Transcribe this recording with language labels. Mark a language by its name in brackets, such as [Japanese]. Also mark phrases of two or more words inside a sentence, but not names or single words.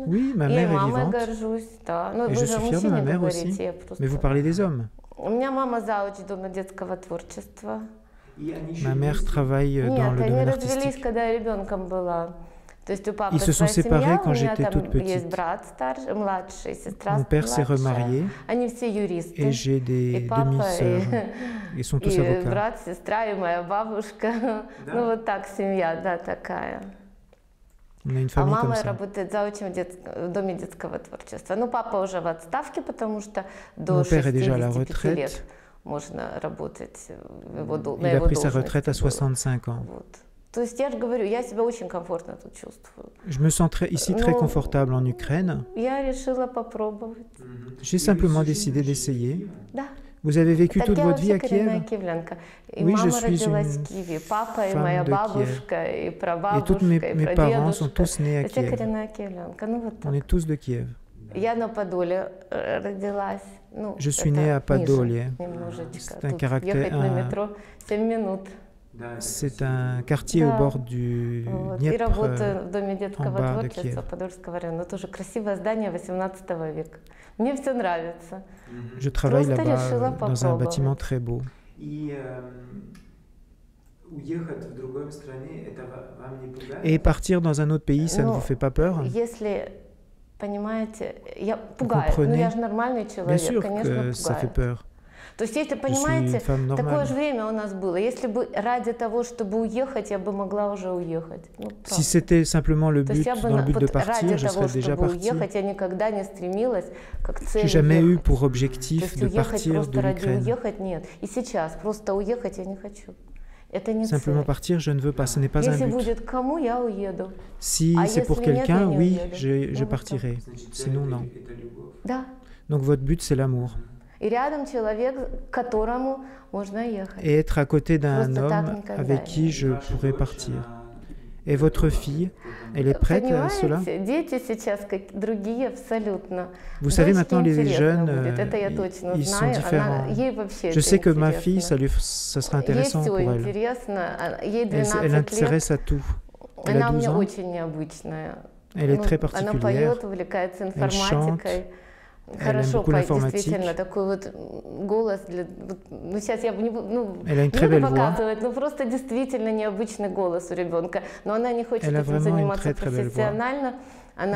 [French] Oui, ma [Russian] Я и [French] mère est [Russian] мамой [French] vivante, [Russian] горжусь, да. Но [French] et [Russian] вы [French] je [Russian] же о [French] suis fière de [Russian] мужчине [French] ma mère [Russian] говорите, [French] aussi. [Russian] я просто... [French] Mais vous parlez des hommes. [Russian] У меня мама зауч Дома детского творчества. [French] Ma mère travaille dans [Russian] Нет, [French] le [Russian] они [French] domaine [Russian] развелись, [French] artistique. [Russian] когда я ребенком была. То есть у папы [French] Ils se sont [Russian] своя [French] séparés [Russian] семья, [French] quand [Russian] у меня [French] j'étais [Russian] там [French] toute petite. [Russian] есть брат старший, младший, сестра [French] Mon père s'est [Russian] младшая. [French] remarié [Russian] Они все юристы. [French] et j'ai [Russian] И [French] des [Russian] папа, [French] demi-sœurs. Ils sont tous [Russian] и [French] avocats. [Russian] брат, сестра, и моя бабушка. Да? Ну вот так семья, да, такая. [French] On a une [Russian] А [French] famille comme [Russian] мама [French] ça. [Russian] работает заучим в Доме детского творчества. Ну, папа уже в отставке, потому что до [French] Mon père est déjà à la [Russian] 65 лет [French] retraite. [Russian] можно работать на его [French] Il a pris sa [Russian] должности [French] retraite à [Russian] было. [French] 65 ans. [Russian] Вот. То есть я же говорю, я себя очень комфортно тут чувствую. [French] Je me sens ici très Non. confortable en Ukraine. [Russian] Я решила попробовать. [French] J'ai simplement décidé d'essayer. [Russian] Да. [French] Vous avez vécu [Russian] Так [French] toute [Russian] я [French] votre vie [Russian] вообще [French] à [Russian] коренная [French] Kiev [Russian] киевлянка. И [French] Oui, je [Russian] мама [French] suis [Russian] родилась [French] une [Russian] в Киеве, папа и [French] femme [Russian] моя [French] de [Russian] бабушка, и [French] et tous [Russian] прабабушка, [French] mes, [Russian] и [French] mes parents sont [Russian] прадедушка. [French] tous nés à [Russian] Я [French] Kiev. [Russian] коренная киевлянка. Ну вот [French] On [Russian] так. [French] est tous de Kiev. [Russian] Я на Подоле родилась. Ну, [French] Je suis [Russian] это [French] née à [Russian] ниже Подолье. немножечко. [French] C'est un [Russian] Тут [French] caractère- [Russian] ехать на [French] un- [Russian] метро 7 минут. [French] C'est un quartier au [Russian] Да. [French] bord du [Russian] Вот. И [French] Dniepr. [Russian] работаю в Доме детского [French] bas de [Russian] творчества [French] Kiev. [Russian] Подольского района. Тоже красивое здание 18 века. Мне все нравится. [French] Je travaille [Russian] Просто [French] là-bas [Russian] решила [French] dans un bâtiment [Russian] попробовать. [French] très beau. [Russian] И уехать в другой стране, это вам не пугает? [French] Et partir dans un autre pays, ça ne [Russian] Ну, [French] vous fait pas peur? [Russian] Если, понимаете, я пугает, но [French] comprenez? [Russian] я же нормальный [French] Bien [Russian] человек, [French] sûr [Russian] конечно, [French] que ça fait [Russian] пугает. [French] peur. [Russian] То есть, если, [French] Je suis une [Russian] понимаете, [French] femme [Russian] такое [French] normale. [Russian] же время у нас было. Если бы ради того, чтобы уехать, я бы могла уже уехать. Ну, [French] Si [Russian] правда. [French] c'était simplement le [Russian] То есть [French] but, [Russian] я бы [French] dans le but de [Russian] вот ради [French] partir, je [Russian] того, [French] serais déjà [Russian] чтобы [French] parti. [Russian] уехать, я никогда не стремилась как цель [French] J'ai jamais eu [Russian] уехать. [French] pour [Russian] То [French] objectif [Russian] есть [French] de [Russian] уехать [French] partir [Russian] просто [French] de [Russian] ради [French] l'Ukraine. [Russian] уехать нет. И сейчас просто уехать я не хочу. Это не [French] Simplement [Russian] цель. [French] partir, je ne veux pas, ce n'est pas un [Russian] Если [French] but. [Russian] будет кому, я уеду. [French] Si Ah, c'est pour [Russian] если нет, [French] quelqu'un, [Russian] я не [French] oui, [Russian] уеду. [French] je [Russian] Ну, вот [French] partirai. [Russian] Значит, [French] Sinon, non. [Russian] это любовь. Да. [French] Donc votre but, c'est l'amour. [Russian] И рядом человек, к которому можно ехать. [French] Et être à côté d'un [Russian] Просто так [French] homme [Russian] никогда [French] avec [Russian] не [French] qui je [Russian] Ваша [French] pourrais [Russian] дочь, [French] partir. [Russian] она- [French] Et votre fille, elle est prête à cela? [Russian] Понимаете, дети сейчас как другие абсолютно. [French] Vous savez, [Russian] Дочке [French] maintenant, les [Russian] интересно [French] jeunes, [Russian] будет, это я точно [French] ils sont [Russian] знаю. [French] différents. [Russian] Ей вообще [French] Je [Russian] это [French] sais que ma [Russian] интересно. [French] fille, ça sera [Russian] Ей [French] intéressant [Russian] все [French] pour elle. [Russian] интересно. Ей [French] Elle [Russian] 12 лет. [French] intéresse à tout. Elle [Russian] Она [French] a [Russian] у [French] 12 [Russian] меня [French] ans. [Russian] очень необычная. [French] Elle est très [Russian] Она [French] particulière. [Russian] поет, увлекается информатикой. [French] Elle [Russian] Хорошо [French] aime beaucoup [Russian] поет, [French] l'informatique. [Russian] действительно, такой вот голос. Ну, сейчас я бы не буду, [French] Elle a une [Russian] не [French] très [Russian] буду [French] belle voix. [Russian] показывать, ну, просто действительно необычный голос у ребенка. Но она не хочет [French] Elle a [Russian] этим [French] vraiment une [Russian] заниматься [French] très, très belle voix. [Russian] профессионально. Она